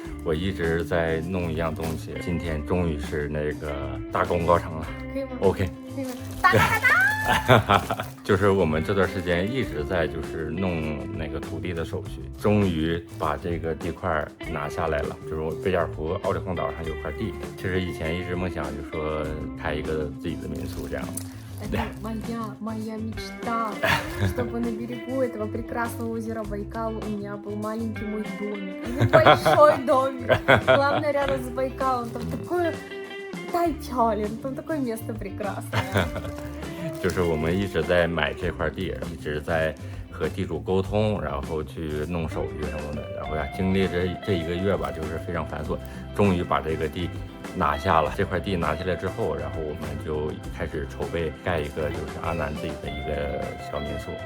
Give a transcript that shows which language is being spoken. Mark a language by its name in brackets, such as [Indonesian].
[Chinese] 我一直在弄一樣東西，今天終於是那個大功告成了。可以嗎 ？OK。可以嗎？噠！就是我們這段時間一直在就是弄那個土地的手續，終於把這個地塊拿下來了。就是我貝加爾湖奧利洪島上有塊地，其實以前一直夢想就說開一個自己的民宿這樣。 [Russian] Это моя мечта, чтобы на берегу этого прекрасного озера Байкал у меня был маленький мой домик. Небольшой домик. Главное, рядом с Байкалом. Там такое Тайпялин, там такое место прекрасное. [Chinese] 就是我們一直在買這塊地，一直在和地主溝通，然後去弄手續什麼的，然後呀，經歷這一個月吧，就是非常繁瑣，終於把這個地拿下了。這塊地拿下來之後，然後我們就開始籌備蓋一個就是阿南自己的一個小民宿。